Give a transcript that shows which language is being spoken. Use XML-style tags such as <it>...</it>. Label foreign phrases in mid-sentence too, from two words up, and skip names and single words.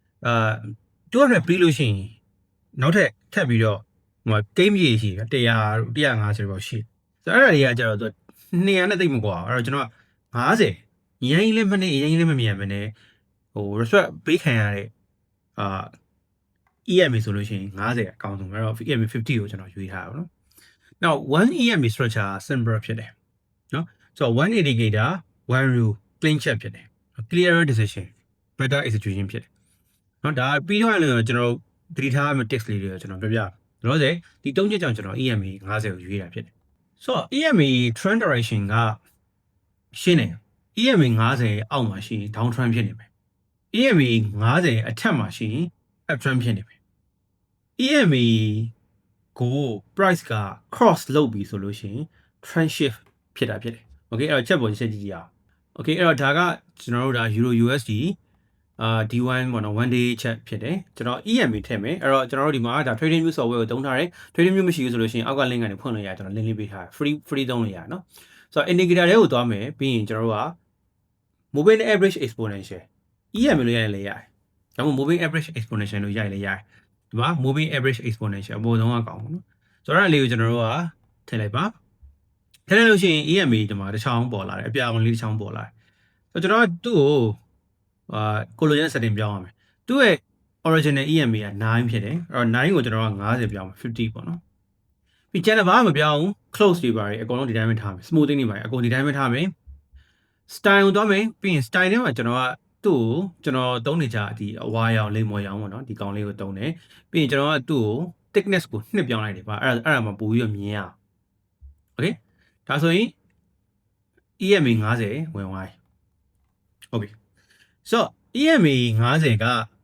<my>200 ပြီးလို့ရှိရင်နောက်ထပ်ပြီးတော့ဟိုတိတ်မြေရှိတယ်100 150ပေါ့ရှိဆိုတော့အဲ့ဒါတွေကကျတော့သူ200နဲ့တိတ်မကွာအဲ့တော့ကျွန်တော်က50ရင်းလည်းမနေရင်းလည်းမမြန်မနေrespect ပေးခံရတဲ့ EMA ဆိုလို့ရှိရင်50အကောင်းဆုံးအဲ့တော့ EMA 50ကိုကျွန်တော်ရွေးထားတာပေါ့နော်</my> <en>now one EMA structure simple</en> <my>ဖြစ်တယ်နော်ဆိုတော့</my> <en>one indicator one rule clean check</en> <my>ဖြစ်တယ်</my> <en>clearer decision better execution</en> <my>ဖြစ်တယ်နော်ဒါပြီးတော့လည်းကျွန်တော်သတိထားမယ့် text လေးတွေကျွန်တော်ပြပြလို့ဆိုဒီ၃ချက်ကြောင့်ကျွန်တော် EMA 50ကိုရွေးတာဖြစ်တယ်ဆိုတော့</my> <en>EMA trend</en> <my>direction ကရှင်းတယ် EMA 50အောက်မှာရှိရင်</my> <en>down trend</en> <my>ဖြစ်နေမယ် EMA 50အထက်မှာရှိရင်</my> <en>up trend</en> <my>ဖြစ်နေမယ် EMA ကို price က cross လုပ်ပြီဆိုလို့ရှိရင်</my> <en>trend shift</en> <my>ဖြစ်တာဖြစ်တယ် okay အဲ့တော့ချက်ပေါ်ချက်ကြည့်ကြအောင် okay အဲ့တော့ဒါကကျွန်တော်တို့ဒါ Euro USD D1 ပေါ့နော်</my> <en>one day chat</en> <my>ဖြစ်တယ်ကျွန်တော် EMA ထည့်မယ်အဲ့တော့ကျွန်တော်တို့ဒီမှာဒါ</my> <en>trading view software</en> <my>ကိုသုံးထားတယ် trading view မရှိဘူးဆိုလို့ရှိရင်အောက်က link ကနေဖွင့်လို့ရတယ်ကျွန်တော် link လေးပေးထားတယ် free သုံးလို့ရတယ်နော်ဆိုတော့ indicator တွေကိုသွားမယ်ပြီးရင်ကျွန်တော်တို့က</my> <en>moving average exponential EMA</en> <my>လို့ ရတယ်လေရတယ်ဒါမှမဟုတ်</my> <en>moving average exponential</en> <my>လို့ရတယ်လေရတယ်ဒီမှာ</my> <en>moving average exponential</en> <my>အပေါ်ဆုံးကကောင်းပေါ့နော်ဆိုတော့အဲ့ဒါလေးကိုကျွန်တော်တို့ကထည့်လိုက်ပါထည့်လိုက်လို့ရှိရင် EMA ဒီမှာ တစ်ချောင်းပေါ်လာတယ်အပြာကောင်လေးတစ်ချောင်းပေါ်လာတယ်ဆိုတော့ကျွန်တော်ကသူ့ကိုလိုချင်တဲ့ setting ပြောင်းရမယ်သူ့ရဲ့ original EMA က9ဖြစ်တယ် အဲ့တော့9ကိုကျွန်တော်က50ပြောင်းမယ်50ပေါ့နော်ပြီး channel ဘာမှမပြောင်းဘူး close တွေပါတယ်အကုန်လုံးဒီတိုင်းပဲထားမယ် smoothing တွေပါတယ်အကုန်ဒီတိုင်းပဲထားမယ် style ကိုသွားမယ်ပြီးရင် style ထဲမှာကျွန်တော်ကသူ့ကိုကျွန်တော်သုံးနေကြဒီအဝါရောင်လိမ္မော်ရောင်ပေါ့နော်ဒီကောင်လေးကိုသုံးတယ်ပြီးရင်ကျွန်တော်ကသူ့ကို thickness ကိုနှစ်ပြောင်းလိုက်တယ်ပါအဲ့ဒါမှပိုပြီးတော့မြင်ရအောင် okay ဒါဆိုရင် EMA 50ဝင်သွားပြီ</my> <en>okay so EMA 50</en> <my>က</my>